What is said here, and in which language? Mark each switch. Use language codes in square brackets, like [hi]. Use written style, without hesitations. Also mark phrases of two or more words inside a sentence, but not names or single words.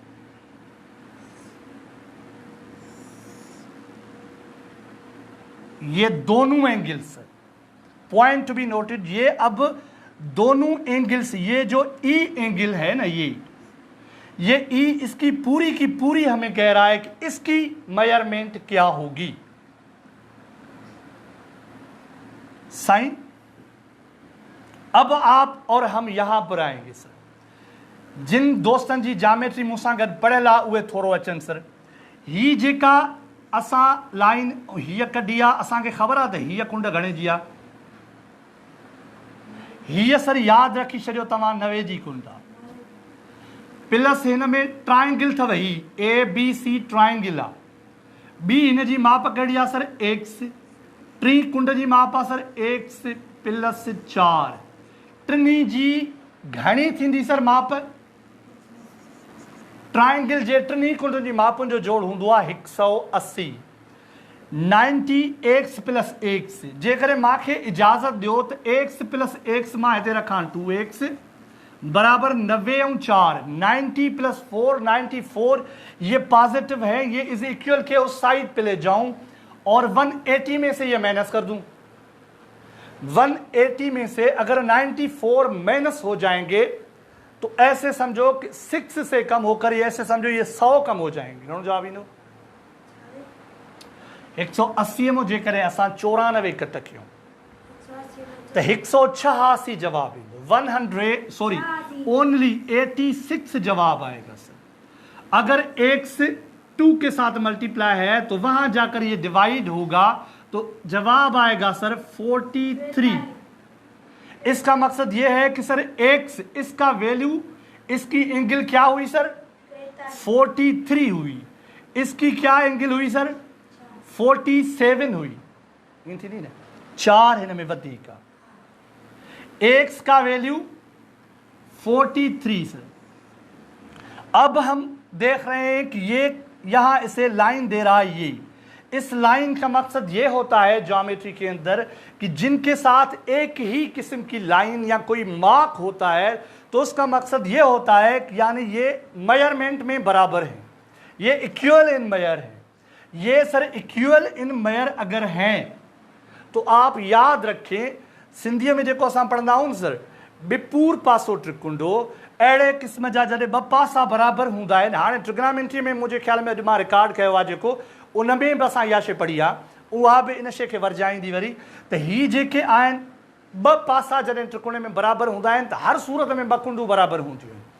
[hi] ये दोनों एंगल्स, [en] point to be noted, [hi] ये अब दोनों एंगल्स, ये जो ई एंगल है ना, ये ई, इसकी पूरी की पूरी हमें कह रहा है कि इसकी मेजरमेंट क्या होगी। साइन अब आप और हम यहां पर आएंगे सर, [sd] जिन दोस्तन जी ज्योमेट्री मूंसां गॾु पढ़ियल आहे उहे थोरो अचनि सर। ही जेका असां लाइन हीअ कढी आहे, असांखे ख़बर आहे त हीअ कुंड घणे जी आहे, हीअ सर यादि रखी छॾियो तव्हां 9 जी कुंड आहे, प्लस हिन में ट्राइंगल अथव, ही [en] ABC triangle [sd] आहे, बी हिन जी माप कहिड़ी आहे सर एक्स, टी कुंड जी माप आहे सर [en] x plus 4, [sd] टिनी जी घणी थींदी सर माप? ट्राइंगल जे टिनी कुंड जी मापुनि जो जोड़ हूंदो आहे 180, [en] 90 x plus x. [sd] जेकॾहिं मूंखे इजाज़त ॾियो त एक्स प्लस एक्स मां हिते रखां [hi] 2x बराबर 90 और 4, 90 प्लस 4 94, ये पॉजिटिव है, ये [en] is equal [hi] के उस साइड पे ले जाऊं और 180 में से ये माइनस कर दूं। 180 में से अगर 94 माइनस हो जाएंगे तो ऐसे समझो कि 6 से कम होकर ये ऐसे समझो ये 100 कम हो जाएंगे। [sd] घणो जवाब ईंदो? 180 में जेकर असां 94 कट कयूं तो 186 जवाब ईंदो। [hi] 86 जवाब आएगा सर। अगर x 2 के साथ मल्टीप्लाई है तो वहां जाकर ये डिवाइड होगा तो जवाब आएगा सर 43। इसका मकसद ये है कि सर x इसका वैल्यू, इसकी एंगल क्या हुई सर 43 हुई, इसकी क्या एंगल हुई सर 47 हुई, थी नहीं ना 4 [sd] हिन में वधीक का, [hi] x का वैल्यू 43 सर। अब हम देख रहे हैं कि ये यहां इसे लाइन दे रहा है, ये इस लाइन का मकसद ये होता है ज्योमेट्री के अंदर कि जिनके साथ एक ही किस्म की लाइन या कोई मार्क होता है तो उसका मकसद ये होता है कि यानी ये मेजरमेंट में बराबर है, ये [en] equal in measure [hi] है। ये सर [en] equal in measure [hi] अगर हैं तो आप याद रखें, [sd] सिंधीअ में जेको असां पढ़ंदा आहियूं सर, बिपूर पासो त्रिकुंडो, अहिड़े क़िस्म जा जॾहिं ॿ पासा बराबरि हूंदा आहिनि। हाणे ट्रिग्नामेंट्री में मुंहिंजे ख़्याल में अॼु मां रिकॉर्ड कयो आहे जेको, उन में बि असां इहा शइ पढ़ी आहे, उहा बि इन शइ खे वरजाईंदी वरी त हीअ जेके आहिनि ॿ पासा जॾहिं त्रिकोण में बराबरि हूंदा आहिनि त हर सूरत में ॿ कुंडूं बराबरि हूंदियूं आहिनि।